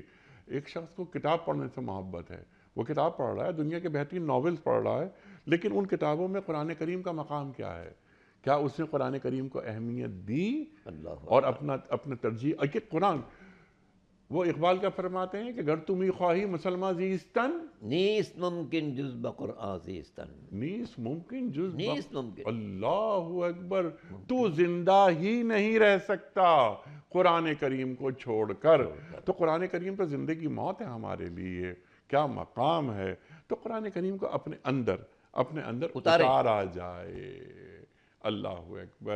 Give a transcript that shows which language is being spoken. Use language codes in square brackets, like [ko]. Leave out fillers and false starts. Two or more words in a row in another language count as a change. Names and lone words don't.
[ur] ایک شخص کو کتاب پڑھنے سے محبت ہے، وہ کتاب پڑھ رہا ہے، دنیا کے بہترین ناولز پڑھ رہا ہے، لیکن ان کتابوں میں قرآن کریم کا مقام کیا ہے؟ کیا اس نے قرآن کریم کو اہمیت دی اور اپنا ترجیح؟ کہ قرآن، وہ اقبال کیا فرماتے ہیں کہ [fa] گر تمہیں خواہی مسلمہ زیستن، نیست ممکن جز بقرآن زیستن، نیست ممکن جز نیست ممکن، [ar] اللہ اکبر۔ [ur] تو زندہ ہی نہیں رہ سکتا قرآن کریم کو چھوڑ کر. تو قرآن کریم تو زندگی موت ہے ہمارے لیے, کیا مقام ہے. تو قرآن کریم کو اپنے اندر اتارا جائے. [ar] اللہ اکبر.